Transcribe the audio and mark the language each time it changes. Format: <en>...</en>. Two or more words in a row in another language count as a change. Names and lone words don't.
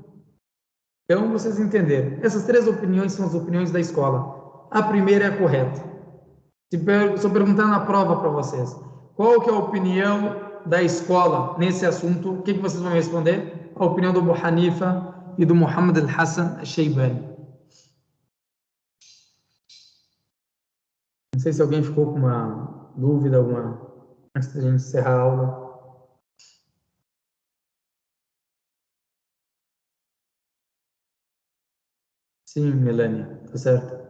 <pt>Então, vocês entenderam. Essas 3 opiniões são as opiniões da escola. A primeira é a correta. Se eu perguntar na prova para vocês, qual que é a opinião da escola nesse assunto, o que vocês vão responder? A opinião do Abu Hanifa e do Muhammad al-Hassan al-Shaybani. Não sei se alguém ficou com uma dúvida, antes de a gente encerrar a aula. Sim, Melania, tá certo.</pt>